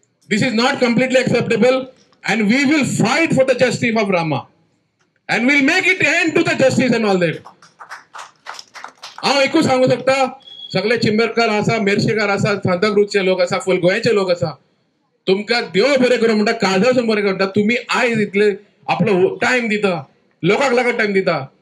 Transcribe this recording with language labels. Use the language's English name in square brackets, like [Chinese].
[English] This is not completely acceptable, and we will fight for the justice of Rama, and we'll make it end to the justice and all that. [Konkani] हांव एकूच सांगू शकता, सगळे चिंबरकार आसा, मेर्शेकार आसा, सांताक्रूजचे लोक आसा, फुल गोंयचे लोक आसा, तुमकां देव बरें करूं म्हणटा, काळजासून बरें करता. तुम्ही आयज इतले आपलो टायम दिता, लोकांक लागत टायम दिता.